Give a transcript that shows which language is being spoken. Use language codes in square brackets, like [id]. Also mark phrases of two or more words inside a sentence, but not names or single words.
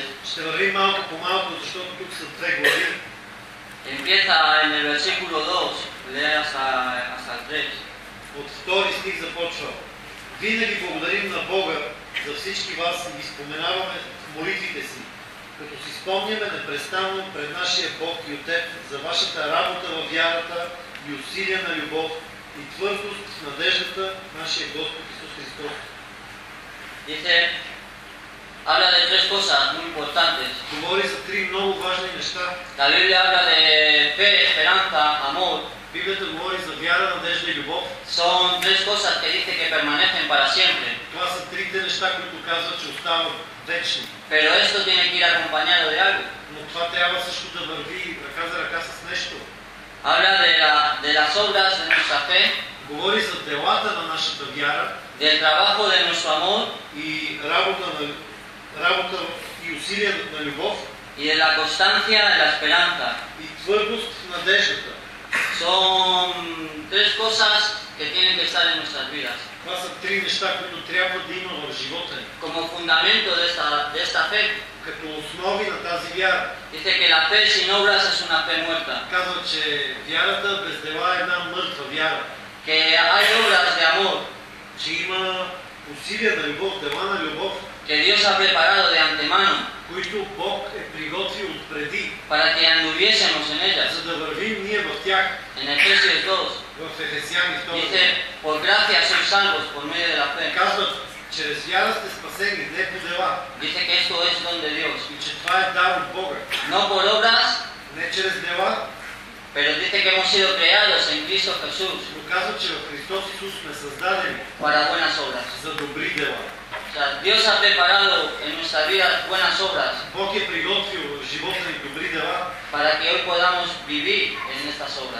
[bg] Ще вървим малко по малко, защото тук са две глави. [es] Empieza en el versículo 2, lee hasta el 3. [bg] От втори стих започва. Винаги благодарим на Бога за всички вас и ги споменаваме в молитвите си, като си спомняме непрестанно пред нашия Бог и Отец за вашата работа във вярата и усилия на любов и твърдост в надеждата в нашия Господ Исус Христос. [es] Dice, habla de tres cosas muy importantes. [bg] Говори за три много важни неща. [es] La Biblia habla de fe, esperanza, amor. [bg] Библията говори за вяра, надежда и любов. [es] Son tres cosas que dice que permanecen para siempre. [bg] Това са трите неща, които казват, че остават вечни. [es] Pero esto tiene que ir acompañado de algo. [bg] Но това трябва също да върви ръка за ръка с нещо. [es] habla de las obras de nuestra fe, [bg] говори за делата на нашата вяра [es] del trabajo de nuestro amor [bg] и работа и усилия на любов [es] y de la constancia de la esperanza. [bg] и твърдост в надеждата. [es] Son tres cosas que tienen que estar en nuestras vidas. [bg] Това са три неща, които трябва да има в живота ни. [es] Como fundamento de esta fe, [bg] Като основи на тази вяра. [es] dice que la fe sin obras es una fe muerta. [bg] Казва, че вярата без дела е една мъртва вяра. [es] Que hay obras de amor [bg] Че има усилия на любов, дела на любов, [es] que Dios ha preparado de antemano [bg] които Бог е приготвил отпреди, [es] para que anduviésemos en ellas. [bg] за да вървим ние в тях. [es] En Efesios 2 [bg] В Ефесяни 2 [es] dice, por gracia sois salvos por medio de la fe. [bg] казват, чрез вяра сте спасени, не по дела. [es] Dice que esto es don de Dios. [bg] И че това е дар от Бога. [es] No por obras, [bg] Не чрез дела, [es] pero dice que hemos sido creados en Cristo Jesús [bg] но казва, че в Христос Исус сме създадени [es] para buenas obras. [bg] за добри дела. [es] O sea, Dios ha preparado en nuestra vida buenas obras [bg] Бог е приготвил в живота ни добри дела, [es] para que hoy podamos vivir en estas obras.